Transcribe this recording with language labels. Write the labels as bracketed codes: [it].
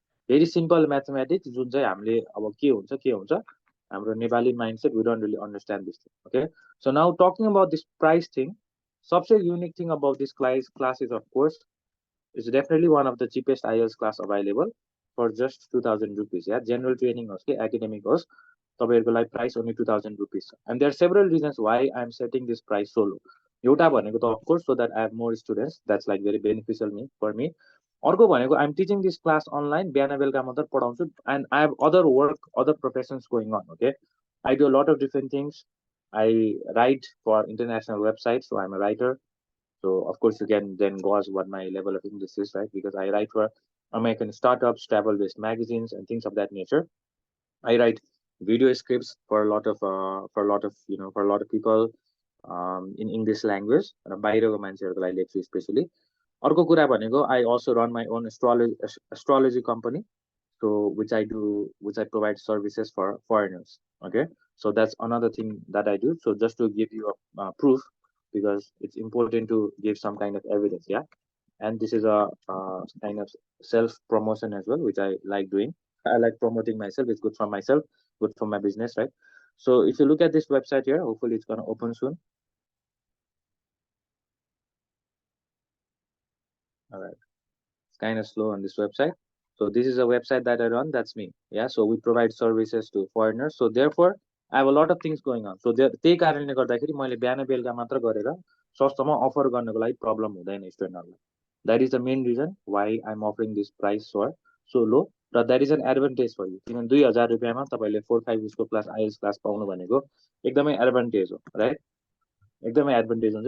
[en] very simple mathematics, [ne] जुन चाहिँ हामीले अब के हुन्छ हाम्रो Nepali [en] Mindset, we don't really understand this thing. Okay, so now talking about this price thing, सबसे unique thing about this class is of course is definitely one of the cheapest IELTS class available for just 2000 rupees. [ne] Yeah general training होस् कि academic होस्, तपाईँहरूको लागि price only 2000 rupees छ। [en] And there several reasons why I am setting this price so low. [ne] एउटा भनेको त [en] Of course so that I have more students, that's like very beneficial me for me. [ne] अर्को भनेको [en] I am teaching this class online, [ne] बिहान बेलुका मात्र पढाउँछु, [en] And I have other work, other professions going on. Okay, I do lot of different things, I write for international website, so I am a writer. So of course you can then gauge what my level of English is, right? Because I write for American startups, travel-based magazines, and things of that nature. I write video scripts for a lot of for a lot of people in English language. [ne] बाहिरको मान्छेहरूको लागि लेख्छु specially. अर्को कुरा भनेको [en] I also run my own astrology company, so which I provide services for foreigners. Okay, so that's another thing that I do. So just to give you a proof, because it's important to give some kind of evidence. Yeah, and this is a kind of self promotion as well, which I like doing. I like promoting myself. It's good for myself, good for my business, right? So if you look at this website here, hopefully it's going to open soon. All right, it's kind of slow on this website. So this is a website that I run, that's me. Yeah, so we provide services to foreigners, so therefore I have a lot of things going on. [ne] So त्यही कारणले गर्दाखेरि मैले बिहान बेलुका मात्र गरेर सस्तोमा offer गर्नको लागि प्रब्लम हुँदैन स्टुडेन्टहरूलाई। [en] That is the main reason why I am offering this price for so low, र that is an advantage for you. [ne] किनभने 2000 रुपियाँमा तपाईँले 4-5 उसको क्लास IELTS क्लास पाउनु भनेको एकदमै एडभान्टेज हो, राइट? एकदमै एडभान्टेज हुन्छ।